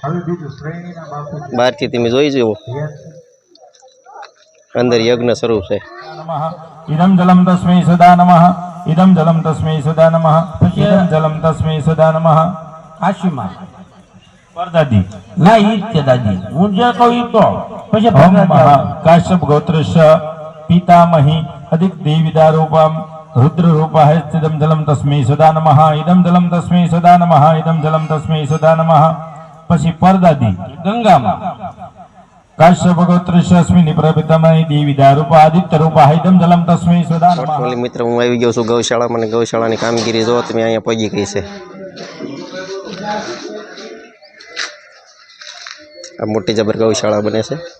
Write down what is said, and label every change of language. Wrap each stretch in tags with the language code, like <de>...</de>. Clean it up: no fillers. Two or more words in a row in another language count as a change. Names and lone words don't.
<gu>બહારથી તમે જોઈ જુઓ, અંદર યજ્ઞ શરૂ છે.</gu> <sa>इदं जलं तस्मै सदा नमः इदं जलं तस्मै सदा नमः इदं जलं तस्मै सदा नमः आशिमा परदादी लाइट दादी.</sa> <gu>હું જે કહું તો પછી</gu> <sa>કાશ્યપ ગોત્રસ્ય પિતામહી અધિક દેવીદા રૂપમ रुद्र रूपाय इदं जलं तस्मै सदा नमः इदं जलं तस्मै सदा नमः इदं जलं तस्मै सदा नमः.</sa> <gu>પછી પરદાદી ગંગામાં</gu> <sa>કાશ્યપ ગોત્રસ્યસ્મિની પ્રપિતામહી દેવીદા રૂપા આદિત્ય રૂપાય ઇદં જલમ તસ્मै સદા નમઃ.</sa> <gu>મિત્ર હું આવી ગયો છું ગૌશાળામાં, અને ગૌશાળાની કામગીરી જો તમે અહીંયા પહોંચી ગઈ છે. આ મોટી જબર ગૌશાળા બને છે.</gu>